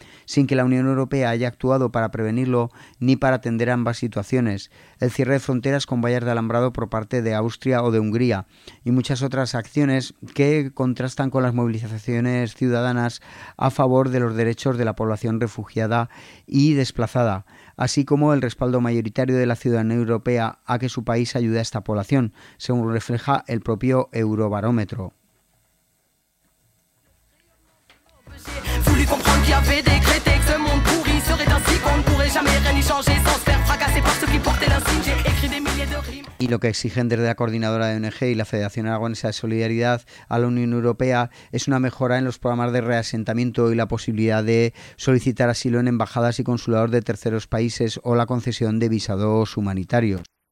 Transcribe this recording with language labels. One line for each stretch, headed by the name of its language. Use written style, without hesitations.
Spanish: sin que la Unión Europea haya actuado para prevenirlo ni para atender ambas situaciones, el cierre de fronteras con vallas de alambrado por parte de Austria o de Hungría, y muchas otras acciones que contrastan con las movilizaciones ciudadanas a favor de los derechos de la población refugiada y desplazada, así como el respaldo mayoritario de la ciudadanía europea a que su país ayude a esta población, según refleja el propio Eurobarómetro.
French: Comprendre qu'il y avait décrété que ce monde pourri serait ainsi qu'on ne pourrait jamais rien y changer sans se faire fracasser par ceux qui portaient l'insigne. J'ai écrit des milliers de rimes.
Spanish: Y lo que exigen desde la coordinadora de ONG y la Federación Aragonesa de Solidaridad a la Unión Europea es una mejora en los programas de reasentamiento y la posibilidad de solicitar asilo en embajadas y consulados de terceros países o la concesión de visados humanitarios.